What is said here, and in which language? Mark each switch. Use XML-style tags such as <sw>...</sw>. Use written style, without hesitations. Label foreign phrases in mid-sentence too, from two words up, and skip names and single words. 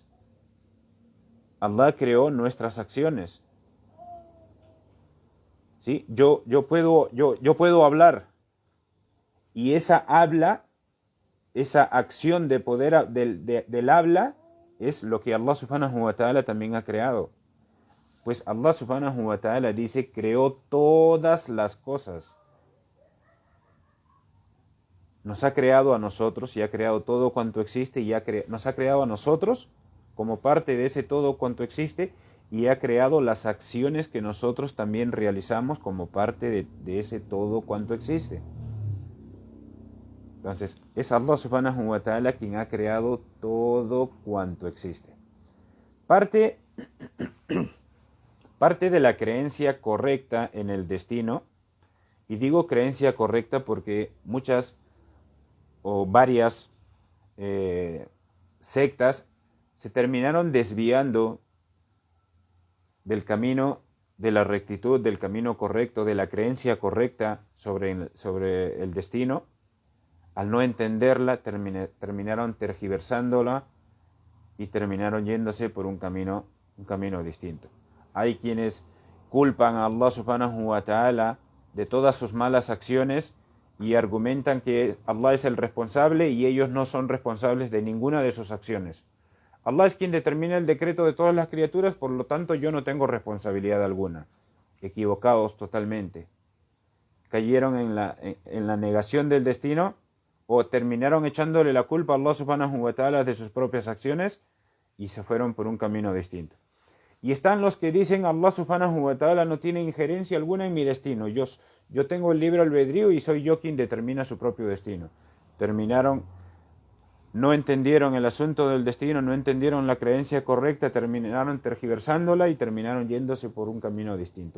<es>Allah creó nuestras acciones. ¿Sí? Yo puedo hablar, y esa habla, esa acción de poder del habla, es lo que</es> <ar>Allah subhanahu wa ta'ala</ar> <es>también ha creado. Pues</es> <ar>Allah subhanahu wa ta'ala</ar> <es>dice: creó todas las cosas. Nos ha creado a nosotros y ha creado todo cuanto existe, y nos ha creado a nosotros como parte de ese todo cuanto existe, y ha creado las acciones que nosotros también realizamos como parte de ese todo cuanto existe. Entonces, es</es> <ar>Allah subhanahu wa ta'ala</ar> <es>quien ha creado todo cuanto existe. Parte de la creencia correcta en el destino, y digo creencia correcta porque muchas o varias sectas se terminaron desviando del camino de la rectitud, del camino correcto, de la creencia correcta sobre el destino. Al no entenderla, terminaron tergiversándola y terminaron yéndose por un camino distinto. Hay quienes culpan a</es> <ar>Allah subhanahu wa ta'ala</ar> <es>de todas sus malas acciones y argumentan que Allah es el responsable y ellos no son responsables de ninguna de sus acciones. Allah es quien determina el decreto de todas las criaturas, por lo tanto yo no tengo responsabilidad alguna. Equivocados totalmente. Cayeron en la negación del destino, o terminaron echándole la culpa a</es> <ar>Allah subhanahu wa ta'ala</ar> <es>de sus propias acciones y se fueron por un camino distinto. Y están los que dicen:</es> <ar>Allah subhanahu wa ta'ala</ar> <es>no tiene injerencia alguna en mi destino. Yo tengo el libre albedrío y soy yo quien determina su propio destino. No entendieron el asunto del destino, no entendieron la creencia correcta, terminaron tergiversándola y terminaron yéndose por un camino distinto.</es>